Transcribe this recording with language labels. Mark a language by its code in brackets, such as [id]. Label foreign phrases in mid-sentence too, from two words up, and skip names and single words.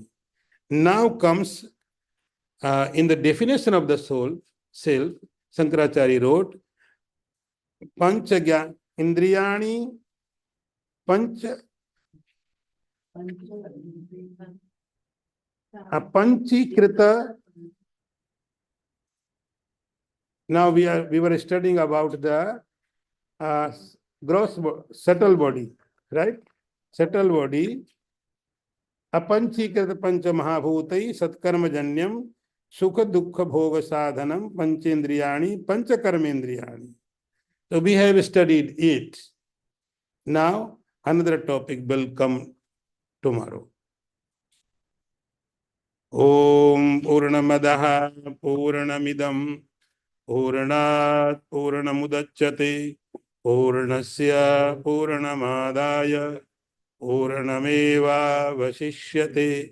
[en] Now comes in the definition of the soul, self, Shankaracharya wrote, [sa] Panchagya Indriyani, Pancha, Panchikrita. [en] Now we were studying about the gross subtle body, right? Subtle body. [sa] Apanchikrita pancha mahabhutai satkarmajanyam sukha dukkha bhoga sadhanam panchendriyani panchakarmendriyani. [en] So we have studied it. Now another topic will come tomorrow. [sa] Om Purnamadaha Purnamidam Purnat Purnamudachyate Purnasya Purnamadaya Purnameva Vasishyate.